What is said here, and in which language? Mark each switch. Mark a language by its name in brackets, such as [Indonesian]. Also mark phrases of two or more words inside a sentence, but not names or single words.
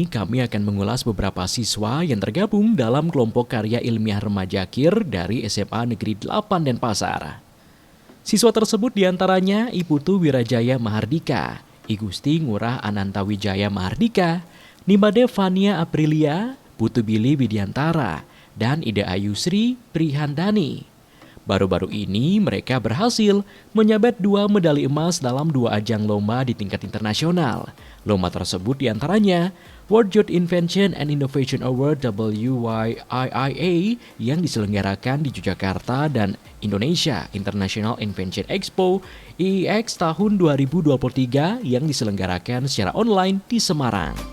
[Indonesian] kami akan mengulas beberapa siswa yang tergabung dalam kelompok karya ilmiah remaja KIR dari SMA Negeri 8 Denpasar. Siswa tersebut diantaranya Iputu Wirajaya Mahardika, Igusti Ngurah Anantawijaya Mahardika, Nimade Fania Aprilia, Putu Billy Widiantara, dan Ida Ayusri Prihandani. Baru-baru ini mereka berhasil menyabet 2 medali emas dalam 2 ajang lomba di tingkat internasional. Lomba tersebut diantaranya World Youth Invention and Innovation Award WYIIA yang diselenggarakan di Yogyakarta dan Indonesia International Invention Expo IIEX tahun 2023 yang diselenggarakan secara online di Semarang.